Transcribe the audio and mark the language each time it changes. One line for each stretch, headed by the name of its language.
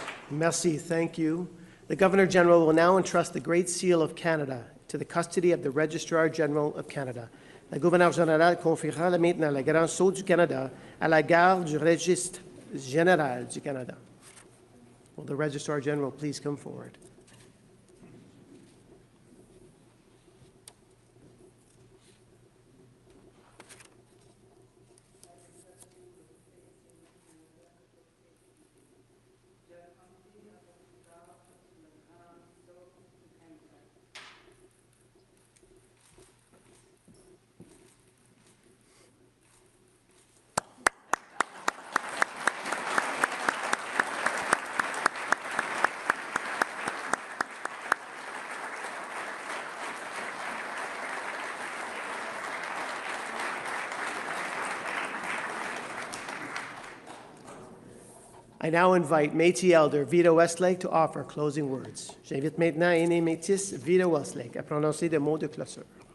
English: Merci, thank you. The Governor General will now entrust the Great Seal of Canada to the custody of the Registrar General of Canada.
French: La gouverneure générale confiera maintenant le grand sceau du Canada à la garde du registre général du Canada.
English: Will the Registrar General please come forward? I now invite Métis Elder Vita Westlake to offer closing words.
French: J'invite maintenant Aîné Métis Vita Westlake à prononcer des mots de clôture.